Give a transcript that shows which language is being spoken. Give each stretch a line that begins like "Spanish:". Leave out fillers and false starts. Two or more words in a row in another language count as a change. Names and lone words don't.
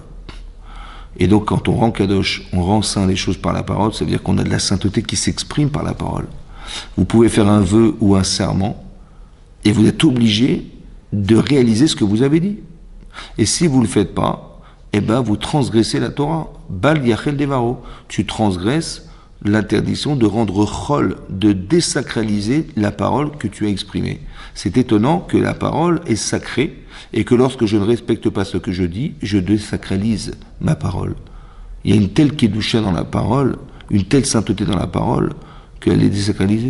French: Et donc, quand on rend kadosh, on rend saint les choses par la parole, ça veut dire qu'on a de la sainteté qui s'exprime par la parole. Vous pouvez faire un vœu ou un serment, et vous êtes obligé de réaliser ce que vous avez dit. Et si vous ne le faites pas, vous transgressez la Torah.
Hebrew: בל יחל דברו.
French: Tu transgresses l'interdiction de rendre chol, de désacraliser la parole que tu as exprimée. C'est étonnant que la parole est sacrée et que lorsque je ne respecte pas ce que je dis, je désacralise ma parole. Il y a une telle kedusha dans la parole, une telle sainteté dans la parole, qu'elle est désacralisée.